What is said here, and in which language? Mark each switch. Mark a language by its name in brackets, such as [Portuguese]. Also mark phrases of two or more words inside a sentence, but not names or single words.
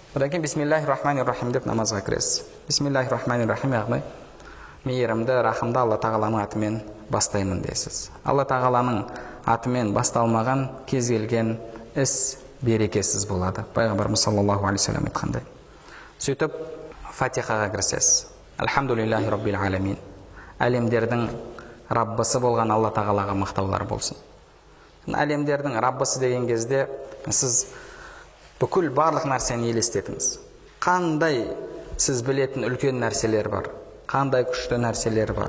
[Kazakh] Одан кейін [Arabic] بسم الله الرحمن الرحيم [Kazakh] деп намазға кіресіз. [Arabic] بسم الله الرحمن الرحيم [Kazakh] яғни мейірімді, рахымды Алла тағаланың атымен бастаймын дейсіз. Алла тағаланың атымен басталмаған кез келген іс берекесіз болады. Пайғамбарымыз [Arabic] صلى الله عليه وسلم [Kazakh] айтқандай. Сөйтіп Фатихаға кіресіз. [Arabic] الحمد لله رب العالمين. [Kazakh] Әлемдердің Раббысы болған Алла тағалаға мақтаулар болсын. Әлемдердің Раббысы деген кезде сіз бүкіл барлық нәрсені елестетіңіз. Қандай сіз білетін үлкен нәрселер бар, қандай күшті нәрселер бар.